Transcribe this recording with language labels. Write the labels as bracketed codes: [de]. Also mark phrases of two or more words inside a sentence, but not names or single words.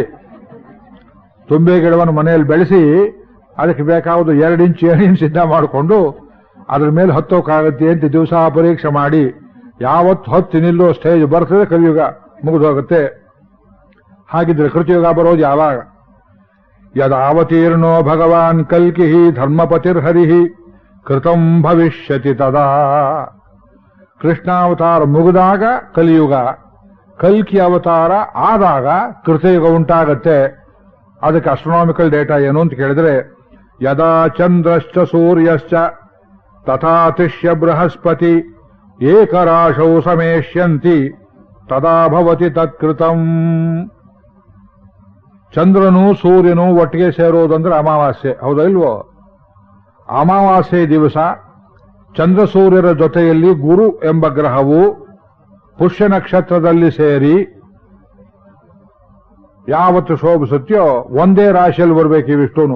[kn] ತುಂಬೆ ಗಿಡವನ್ನು ಮನೆಯಲ್ಲಿ ಬೆಳೆಸಿ ಅದಕ್ಕೆ ಬೇಕಾವುದು 2 ಇಂಚು ಏಣಿಯನ್ನು ಸಿದ್ಧ ಮಾಡಿಕೊಂಡು ಅದ್ರ ಮೇಲೆ ಹತ್ತೋಕ್ಕಾಗತ್ತೆ ಅಂತ ದಿವಸ ಪರೀಕ್ಷೆ ಮಾಡಿ ಯಾವತ್ತು ಹತ್ತಿ ನಿಲ್ಲೋ ಸ್ಟೇಜ್ ಬರ್ತದೆ ಕಲಿಯುಗ ಮುಗಿದೋಗುತ್ತೆ. ಹಾಗಿದ್ರೆ ಕೃತಿಯುಗ ಬರೋದು ಯಾವಾಗ? [sa] ಯದಾವತೀರ್ಣೋ ಭಗವಾನ್ ಕಲ್ಕಿ ಧರ್ಮಪತಿರ್ಹರಿ ಕೃತಂ ಭವಿಷ್ಯತಿ ತದಾ. [kn] ಕೃಷ್ಣಾವತಾರ ಮುಗಿದಾಗ ಕಲಿಯುಗ, ಕಲ್ಕಿ ಅವತಾರ ಆದಾಗ ಕೃತಯುಗ ಉಂಟಾಗತ್ತೆ. [sa] ಅದಕ್ಕೆ [en] astronomical data [kn] ಏನು ಅಂತ ಕೇಳಿದ್ರೆ, [sa] ಯದಾ ಚಂದ್ರಶ್ಚ ಸೂರ್ಯಶ್ಚ ತಥಾ ತಿಷ್ಯ ಬೃಹಸ್ಪತಿ ಏಕರಾಶೌ ಸಮೇಷ್ಯಂತಿ ತದಾ ಭವತಿ ತತ್ಕೃತಂ. [kn] ಚಂದ್ರನು ಸೂರ್ಯನು ಒಟ್ಟಿಗೆ ಸೇರೋದಂದ್ರೆ ಅಮಾವಾಸ್ಯೆ, ಹೌದಾ ಇಲ್ವೋ? ಅಮಾವಾಸ್ಯೆ ದಿವಸ ಚಂದ್ರ ಸೂರ್ಯರ ಜೊತೆಯಲ್ಲಿ ಗುರು ಎಂಬ ಗ್ರಹವು ಪುಷ್ಯ ನಕ್ಷತ್ರದಲ್ಲಿ ಸೇರಿ ಯಾವತ್ತು ಶೋಭಿಸುತ್ತೋ ಒಂದೇ ರಾಶಿಯಲ್ಲಿ ಬರಬೇಕು ಇವಿಷ್ಟೂನು.